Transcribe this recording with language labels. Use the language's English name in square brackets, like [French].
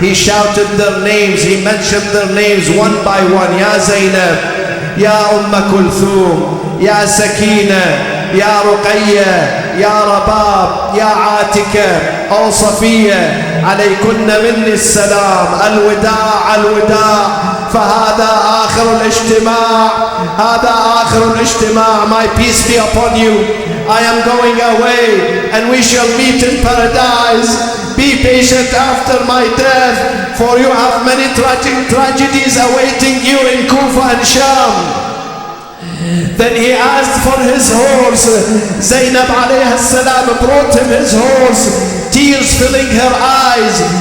[English] He shouted their names, he mentioned their names one by one. [Arabic] Ya Zainab, Ya Kulthum, Ya Sakina, Ya Ruqayya, Ya Rabab, Ya Atika, O Safiya, عليكن مني السلام, الوداع الوداع. فهذا آخر الاجتماع, هذا آخر الاجتماع. [English] My peace be upon you. I am going away and we shall meet in paradise. Be patient after my death, for you have many tragedies awaiting you in Kufa and Sham. Then he asked for his horse. Zainab alayhi salam brought him his horse, tears filling her eyes.